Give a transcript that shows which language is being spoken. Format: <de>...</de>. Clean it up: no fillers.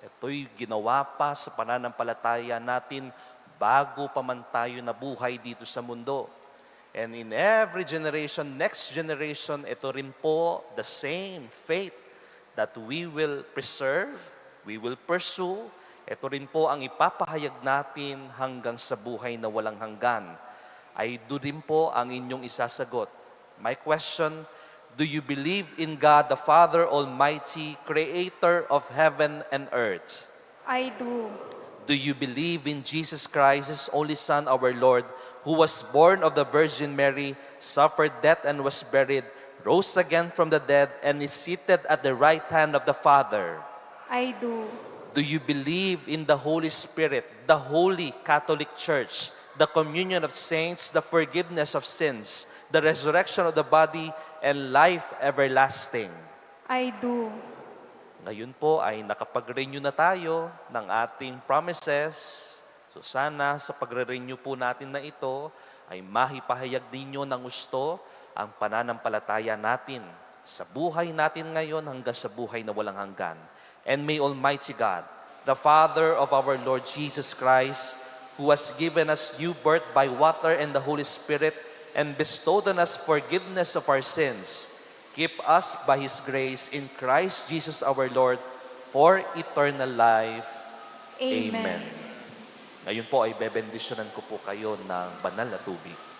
<tl>Ito'y ginawa pa sa pananampalataya natin bago pa man tayo nabuhay dito sa mundo.</tl> <en>And in every generation, next generation,</en> <tl>ito rin po</tl> <en>the same faith that we will preserve, we will pursue.</en> <tl>Ito rin po ang ipapahayag natin hanggang sa buhay na walang hanggan. Ay doon din po ang inyong isasagot.</tl> <en>My question, do you believe in God the Father Almighty, Creator of heaven and earth? I do. Do you believe in Jesus Christ, His only Son, our Lord, who was born of the Virgin Mary, suffered death and was buried, rose again from the dead, and is seated at the right hand of the Father? I do. Do you believe in the Holy Spirit, the Holy Catholic Church, the communion of saints, the forgiveness of sins, the resurrection of the body, and life everlasting? I do.</en> <tl>Ngayon po ay nakapag-renew na tayo ng ating promises. So sana sa pagre-renew po natin na ito ay mahipahayag ninyo ng gusto ang pananampalataya natin sa buhay natin ngayon hanggang sa buhay na walang hanggan.</tl> <en>And may Almighty God, the Father of our Lord Jesus Christ, who has given us new birth by water and the Holy Spirit and bestowed on us forgiveness of our sins, keep us by His grace in Christ Jesus our Lord for eternal life. Amen.</en> <tl>Ngayon po ay bebendisyonan ko po kayo ng banal na tubig.</tl>